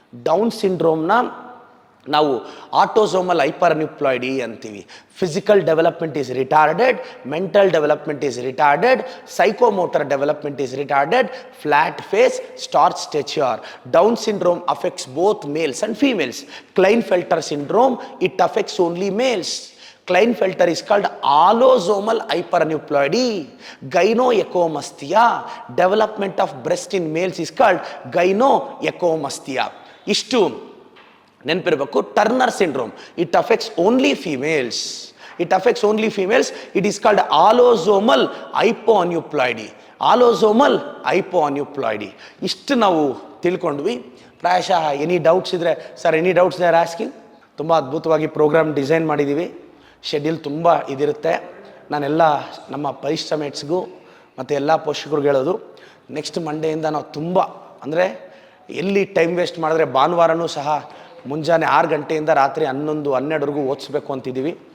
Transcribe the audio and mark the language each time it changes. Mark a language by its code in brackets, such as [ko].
[kn] Down ಸಿಂಡ್ರೋಮ್ನ ನಾವು autosomal hyper ಅನ್ಯೂಪ್ಲಾಯ್ಡಿ ಅಂತೀವಿ. [en] Physical development is retarded, mental development is retarded, psychomotor development is retarded, flat face, starch stature. Down syndrome affects both males and females. Klinefelter syndrome, it affects only males. Klinefelter is called allosomal hyperaneuploidy. Gynoechomastia. Development of breast in males is called gynoechomastia. [kn] ಇಷ್ಟು ನೆನಪಿರಬೇಕು. [en] Turner syndrome, it affects only females. It affects only females. It is called allosomal hypoaneuploidy. Allosomal hypoaneuploidy. [kn] ಇಷ್ಟು ನಾವು ತಿಳ್ಕೊಂಡ್ವಿ. ಪ್ರಾಯಶಃ any doubts ಇದ್ದರೆ, [en] Sir any doubts they are asking. [kn] ತುಂಬ ಅದ್ಭುತವಾಗಿ program design ಮಾಡಿದ್ದೀವಿ. Schedule ತುಂಬ ಇದಿರುತ್ತೆ. ನಾನೆಲ್ಲ ನಮ್ಮ ಪರಿಶ್ರಮೇಟ್ಸ್ಗೂ ಮತ್ತು ಎಲ್ಲ ಪೋಷಕರಿಗೆ ಹೇಳೋದು, ನೆಕ್ಸ್ಟ್ ಮಂಡೆಯಿಂದ ನಾವು ತುಂಬ ಅಂದರೆ ಎಲ್ಲಿ ಟೈಮ್ ವೇಸ್ಟ್ ಮಾಡಿದ್ರೆ ಭಾನುವಾರನೂ ಸಹ ಮುಂಜಾನೆ 6 ಗಂಟೆಯಿಂದ ರಾತ್ರಿ 11-12ವರೆಗೂ ಓದಿಸ್ಬೇಕು ಅಂತಿದ್ದೀವಿ.